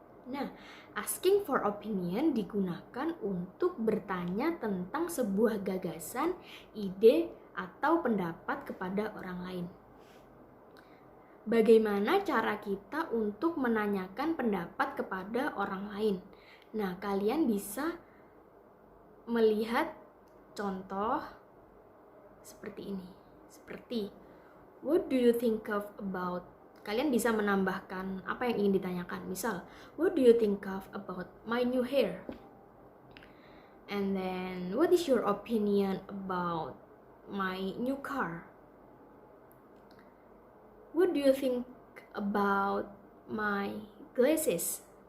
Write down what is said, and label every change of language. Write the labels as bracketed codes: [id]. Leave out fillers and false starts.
[id] Nah, asking for opinion digunakan untuk bertanya tentang sebuah gagasan, ide, atau pendapat kepada orang lain. Bagaimana cara kita untuk menanyakan pendapat kepada orang lain? Nah, kalian bisa melihat contoh seperti ini. Seperti, [en] what do you think of about? [id] Kalian bisa menambahkan apa yang ingin ditanyakan. Misal, [en] what do you think of about my new hair? And then, what is your opinion about my new car? What do you think about my glasses?